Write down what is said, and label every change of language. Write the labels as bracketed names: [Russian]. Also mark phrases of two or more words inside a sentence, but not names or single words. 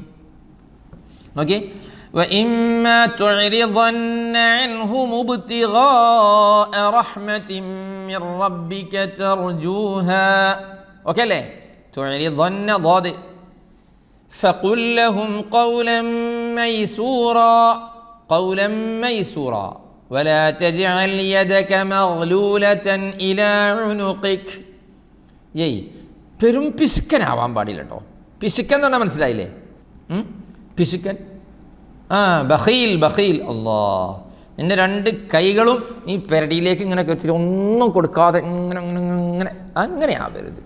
[Arabic] اوكي وإما تعرضن عنهم ابتغاء رحمة من ربك ترجوها. اوكي ليه تعرضن ضاد فقل لهم قولا ميسورا قولا ميسورا ولا تجعل يدك مغلولة إلى عنقك. [Malayalam] ഏയ് പെരും പിശുക്കനാവാൻ പാടില്ല കേട്ടോ. പിശുക്കൻ എന്ന് പറഞ്ഞാൽ മനസ്സിലായില്ലേ? പിശുക്കൻ, [Arabic] بخيل بخيل. [Malayalam] അല്ലാ, നിന്റെ രണ്ട് കൈകളും നീ പെരടിയിലേക്ക് ഇങ്ങനെ കെട്ടിട്ട് ഒന്നും കൊടുക്കാതെ ഇങ്ങനെ ഇങ്ങനെ അങ്ങനെ ആവരുത്.